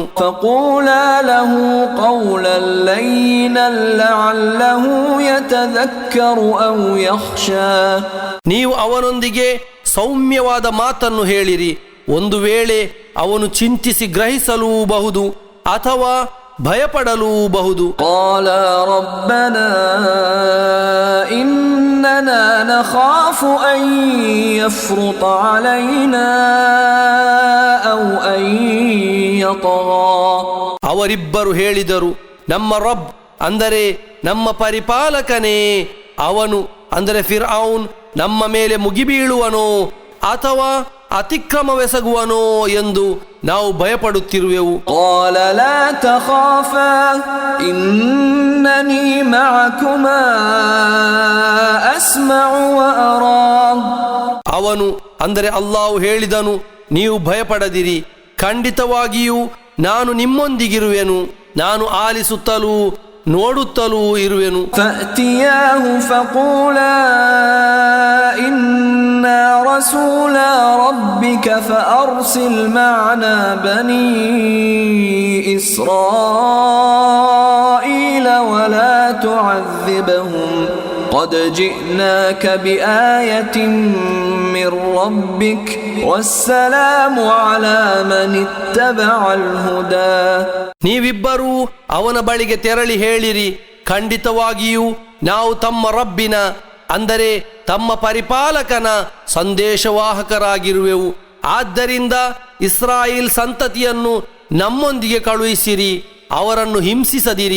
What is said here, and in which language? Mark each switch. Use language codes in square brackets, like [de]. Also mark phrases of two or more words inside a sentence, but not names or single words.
[ar] فقولا له قولا لينا لعله يتذكر أو يخشى. [kn] ನೀವು ಅವನೊಂದಿಗೆ ಸೌಮ್ಯವಾದ ಮಾತನ್ನು ಹೇಳಿರಿ. ಒಂದು ವೇಳೆ ಅವನು ಚಿಂತಿಸಿ ಗ್ರಹಿಸಲೂಬಹುದು ಅಥವಾ ಭಯಪಡಲೂಬಹುದು. [ar] قال ربنا إننا نخاف أن يفرط علينا أو أن يطغى. [kn] ಅವರಿಬ್ಬರು ಹೇಳಿದರು, ನಮ್ಮ ರಬ್ ಅಂದರೆ ನಮ್ಮ ಪರಿಪಾಲಕನೇ, ಅವನು ಅಂದರೆ ಫಿರ್ಔನ್ ನಮ್ಮ ಮೇಲೆ ಮುಗಿಬೀಳುವನೋ ಅಥವಾ ಅತಿಕ್ರಮವೆಸಗುವನೋ ಎಂದು ನಾವು ಭಯಪಡುತ್ತಿರುವೆವು. [ar] قال لا تخافا إنني معكما أسمع وأرى. [kn] ಅವನು ಅಂದರೆ ಅಲ್ಲಾಹು ಹೇಳಿದನು, ನೀವು ಭಯಪಡದಿರಿ, ಖಂಡಿತವಾಗಿಯೂ ನಾನು ನಿಮ್ಮೊಂದಿಗಿರುವೆನು, ನಾನು ಆಲಿಸುತ್ತಲೂ ನೋಡುತ್ತಲೂ ಇರುವೆನು. [ar] فأتياه فقولا إنا رسولا ربك فأرسل معنا بني إسرائيل ولا تعذبهم قد جئناك بآية من ربك والسلام على من اتبع الهدى. [kn] ನೀವಿಬ್ಬರೂ ಅವನ ಬಳಿಗೆ ತೆರಳಿ ಹೇಳಿರಿ, ಖಂಡಿತವಾಗಿಯೂ ನಾವು ತಮ್ಮ ರಬ್ಬಿನ ಅಂದರೆ ತಮ್ಮ ಪರಿಪಾಲಕನ ಸಂದೇಶವಾಹಕರಾಗಿರುವೆವು. ಆದ್ದರಿಂದ ಇಸ್ರಾಯೇಲ್ ಸಂತತಿಯನ್ನು ನಮ್ಮೊಂದಿಗೆ ಕಳುಹಿಸಿರಿ, ಅವರನ್ನು ಹಿಂಸಿಸದಿರಿ.